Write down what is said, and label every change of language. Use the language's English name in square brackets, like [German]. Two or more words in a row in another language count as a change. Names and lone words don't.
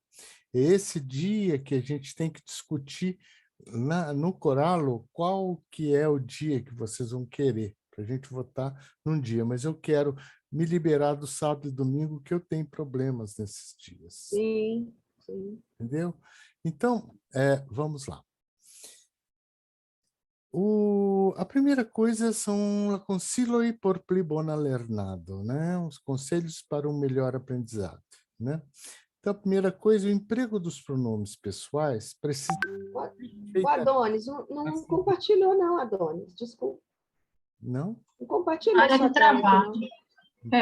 [Portuguese] Esse dia que a gente tem que discutir no Coralo qual que é o dia que vocês vão querer, para a gente votar num dia. Mas eu quero me liberar do sábado e domingo, que eu tenho problemas nesses dias. Sim, sim. Entendeu? Então, vamos lá. A primeira coisa são conselhos [Esperanto] por pli bona lernado, [Portuguese] né? Os conselhos para um melhor aprendizado, né? Então, a primeira coisa, o emprego dos pronomes pessoais precisa... O Adonis, não compartilhou não, Adonis, desculpa. Não? Não compartilhou Área sua de tela aqui, trabalho. não.